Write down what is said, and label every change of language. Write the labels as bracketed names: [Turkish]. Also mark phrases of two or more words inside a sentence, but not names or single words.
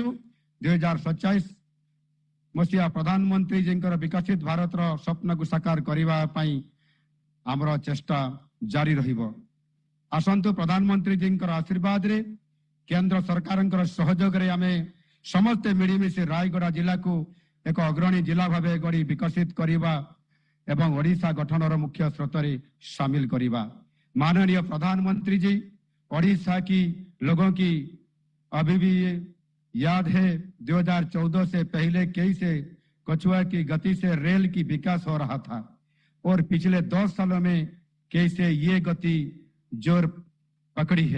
[Odia] 2047 ମସିହା ପ୍ରଧାନମନ୍ତ୍ରୀଜୀଙ୍କର ବିକଶିତ ଭାରତର ସ୍ୱପ୍ନକୁ ସାକାର କରିବା ପାଇଁ ଆମର ଚେଷ୍ଟା ଜାରି ରହିବ। ଆସନ୍ତୁ ପ୍ରଧାନମନ୍ତ୍ରୀଜୀଙ୍କର ଆଶୀର୍ବାଦରେ କେନ୍ଦ୍ର ସରକାରଙ୍କର ସହଯୋଗରେ ଆମେ ସମସ୍ତେ ମିଳିମିଶି ରାୟଗଡ଼ା ଜିଲ୍ଲାକୁ ଏକ ଅଗ୍ରଣୀ ଜିଲ୍ଲା ଭାବେ ଗଢ଼ି ବିକଶିତ କରିବା ଏବଂ ଓଡ଼ିଶା ଗଠନର ମୁଖ୍ୟ ସ୍ରୋତରେ शामिल କରିବା। [Hindi] माननीय प्रधानमंत्री जी, ओडिशा की लोगों की अभी भी याद है 2014 से पहले कैसे कछुआ की गति से रेल की विकास हो रहा था और पिछले 2 सालों में कैसे ये गति जोर पकड़ी है।